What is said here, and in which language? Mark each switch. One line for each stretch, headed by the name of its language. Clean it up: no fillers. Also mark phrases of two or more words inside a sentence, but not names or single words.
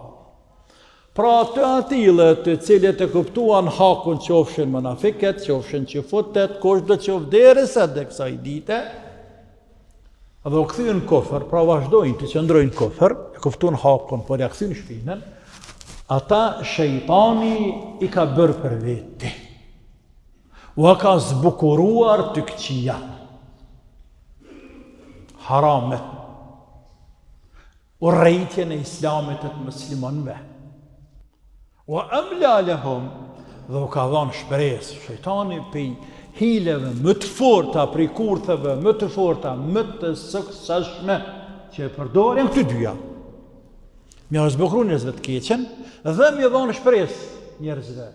Albanian: Pra të atilët të cilët e kuptuan hakun qofshin munafiqet, qofshin qëfutet, kush do qof derisa dhe kësaj dite, dhe u kthyen kufër, pra vazhdojnë të qëndrojnë kufër, e kuptuan hakun, por ja kthyen shpinën, ata shejtani i ka bërë për veti. U ka zbukuruar të këqijat, haramet, urrejtjen e islamit të muslimanëve.
Arabic: وأملى لهم,
Albanian: dhe u ka dhënë shpresë. Shejtani prej hileve më të forta, prej kurtheve më të forta, më të suksesshme që e përdorin këto dyja. Mja zbukru njerëzve të keqen dhe mja dhënë shpresë njerëzve.